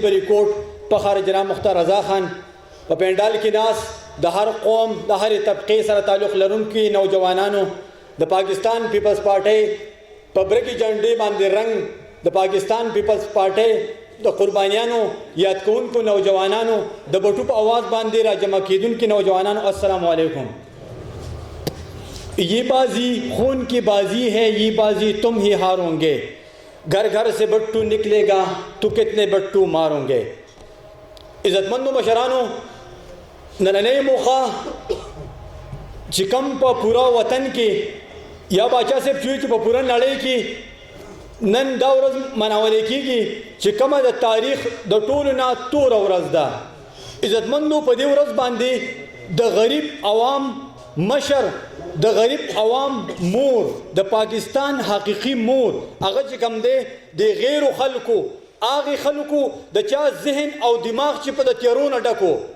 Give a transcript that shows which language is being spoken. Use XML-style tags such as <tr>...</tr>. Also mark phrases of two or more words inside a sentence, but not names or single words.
<ps>بریکوټ فخر جناب مختار رضا خان په پینډال کې ناس د هر قوم د هر طبقې سره تعلق لرونکي نوجوانانو د پاکستان پیپلز پارټۍ په برګي جنډې باندې رنګ د پاکستان پیپلز پارټۍ د قربانیانو یاد کوونکو نوجوانانو د بټو په आवाज باندې را جمع کیدونکو نوجوانانو</ps> <ar>السلام علیکم</ar> <ur>یہ بازی خون کی بازی ہے یہ بازی تم ہی ہاروں گے گھر گھر سے بٹو نکلے گا تو کتنے بٹو ماروں گے</ur> <ps>عزت مندو مشرانو نننې موخه چې کوم په پورا وطن کې یا باچا صاحب چې په پورا نړۍ کې نن دا ورځ مناول کېږي چې کومه د تاریخ د ټولو نه توره ورځ ده عزت مندو په دې ورځ باندې د غریب عوام مشر د غریب عوام مور د پاکستان حقیقي مور هغه چې کوم دی د غیرو خلکو هغه خلکو د چا ذهن او دماغ چې په د تیرونه ډکو</ps>